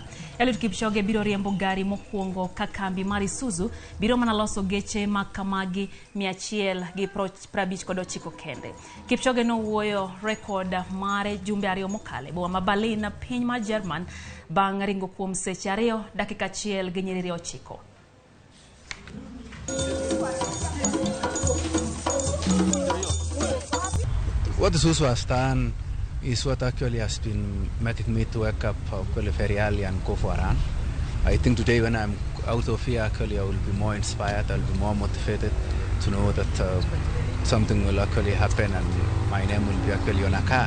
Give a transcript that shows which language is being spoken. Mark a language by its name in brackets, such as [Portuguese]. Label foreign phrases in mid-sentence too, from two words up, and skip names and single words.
[Luo (Kenya and Tanzania)] Eliud Kipchoge biro riembo gari mokwongo ka kambi mar Isuzu biro mana loso geche makamagi 159 kende. Kipchoge no wuoyo rekod mare jumbe 2 mokale boma ma Berlin piny ma German bang' ringo kuom seche 2 dakika 1 gi nyiriri 9. [English] What the Isuzu has done is what actually has been making me to wake up very early and go for a run. I think today when I'm out of here, actually I will be more inspired, I'll be more motivated to know that something will actually happen and my name will be actually on a car.